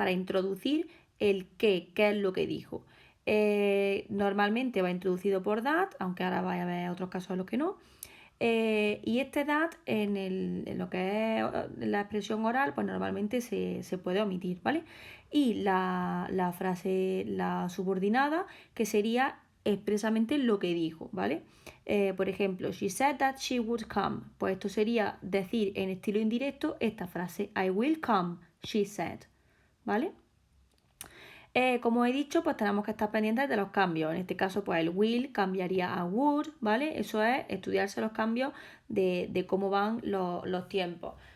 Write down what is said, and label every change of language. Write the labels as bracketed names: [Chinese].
[Spanish] Para introducir el qué es lo que dijo. Normalmente va introducido por that, aunque ahora vaya a haber otros casos en los que no. Y este that en lo que es la expresión oral, pues normalmente se puede omitir, ¿vale? Y la frase, la subordinada, que sería expresamente lo que dijo, ¿vale? Por ejemplo, [English] she said that she would come. [Spanish] Pues esto sería decir en estilo indirecto esta frase, [English] I will come, she said, [Spanish] ¿vale? Como he dicho, pues tenemos que estar pendientes de los cambios. En este caso, pues el will cambiaría a would, ¿vale? Eso es estudiarse los cambios de cómo van los tiempos.